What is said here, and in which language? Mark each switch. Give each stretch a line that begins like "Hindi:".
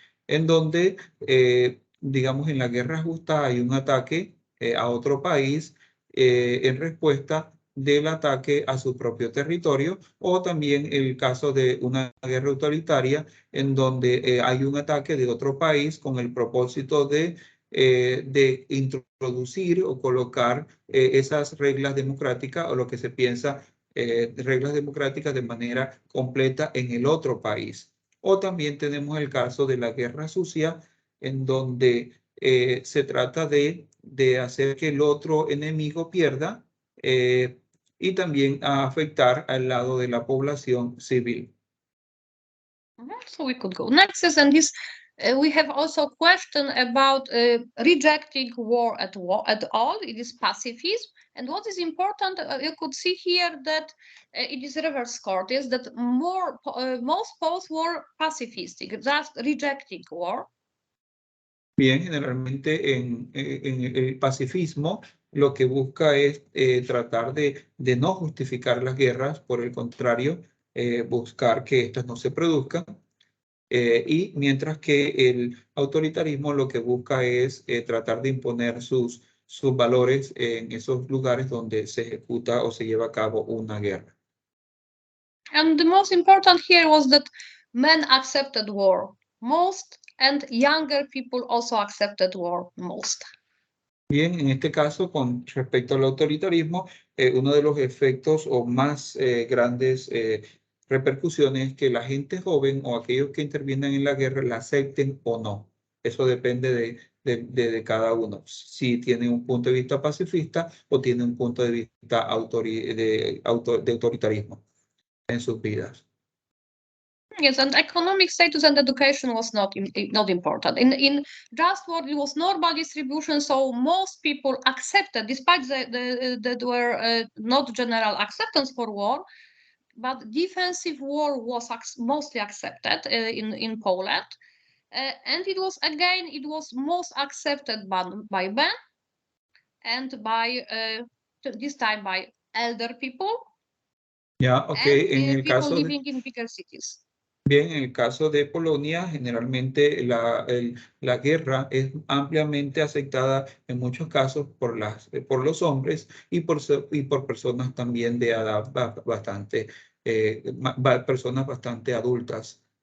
Spanish: En donde, digamos, en la guerra justa hay un ataque a otro país en respuesta del ataque a su propio territorio, o también el caso de una guerra autoritaria en donde hay un ataque de otro país con el propósito de introducir o colocar esas reglas democráticas o lo que se piensa reglas democráticas de manera completa en el otro país. O también tenemos el caso de la guerra sucia, en donde se trata de hacer que el otro enemigo pierda y también a afectar al lado de la población civil.
English: So we could go next, and this we have also a question about rejecting war at all. It is pacifism, and what is important, you could see here that it is reverse court, is that most Poles were pacifistic, just rejecting war.
Spanish: Bien, generalmente en el pacifismo lo que busca es tratar de no justificar las guerras, por el contrario, buscar que estas no se produzcan. Y mientras que el autoritarismo lo que busca es tratar de imponer sus valores en esos lugares donde se ejecuta o se lleva a cabo una guerra.
English: And the most important here was that men accepted war most, and younger people also accepted war most.
Spanish: Bien, en este caso, con respecto al autoritarismo, uno de los efectos o más grandes repercusiones es que la gente joven o aquellos que intervienen en la guerra la acepten o no. Eso depende de cada uno. Si tiene un punto de vista pacifista o tiene un punto de vista de autoritarismo en sus vidas.
English: Yes, and economic status and education was not important. In just war, it was normal distribution, so most people accepted, despite there were not general acceptance for war, but defensive war was mostly accepted in Poland. And it was most accepted by men and by, this time, by elder people.
Spanish: Ya, okay. En el
English: people
Spanish: caso
English: living in bigger cities.
Spanish: Bien, en el caso de Polonia, generalmente la guerra es ampliamente aceptada en muchos casos por los hombres y por personas también de edad bastante, personas bastante adultas.